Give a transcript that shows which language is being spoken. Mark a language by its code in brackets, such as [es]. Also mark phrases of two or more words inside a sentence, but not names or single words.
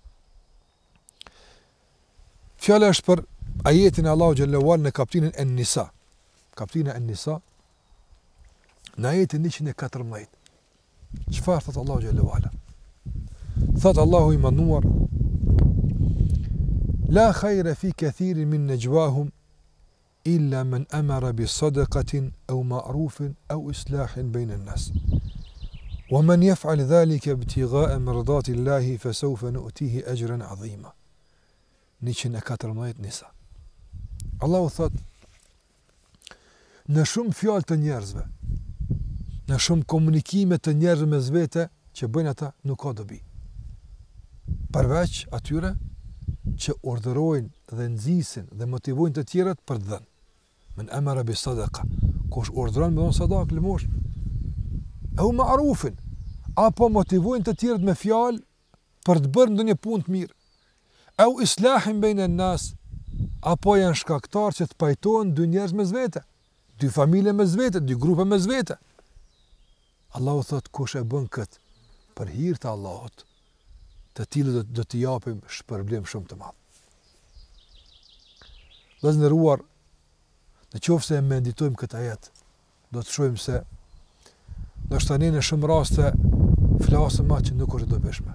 [sq] Fjala është për ajetin e Allahu [ar] جل وعلا [sq] në kapitullin An-Nisa. Kapitullin An-Nisa në ajetin 114. Çfarë thot Allahu [ar] جل وعلا? [sq] Thot Allahu i manduar: [ar] لا خير في كثير من نجواهم إلا من أمر بصدقة أو معروف أو إصلاح بين الناس. ومن يفعل ذلك ابتغاء مرضات الله فسوف نؤتيه أجرا عظيما. [sq] 114 Nisa. Allahu thot: në shumë fjalë të njerëzve, në shumë komunikime të njerëzve mes vete që bëjnë ata, nuk ka dobi. Përveç atyre që urdhërojnë dhe nxisin dhe motivojnë të tjerët për të dhënë. [ar] من أمر بصدقة, [sq] kush urdhëron me dhënë sadaqë lëmosh, [ar] أو معروف, [sq] apo motivojnë të tjerët me fjalë për të bërë ndonjë punë të mirë, [ar] أو إصلاح بين الناس, [sq] apo janë shkaktar që të pajtohen dy njerëz mes vete, dy familje mes vete, dy grupe mes vete. Allahu thot kush e bën kët për hir të Allahut, të tillë do t'i japim shpërblim shumë të madh. Vëllezëruar, nëse e meditojmë këtë ajet, do të shohim se ndoshta ne në shumë raste flasim atë që nuk është e dobishme.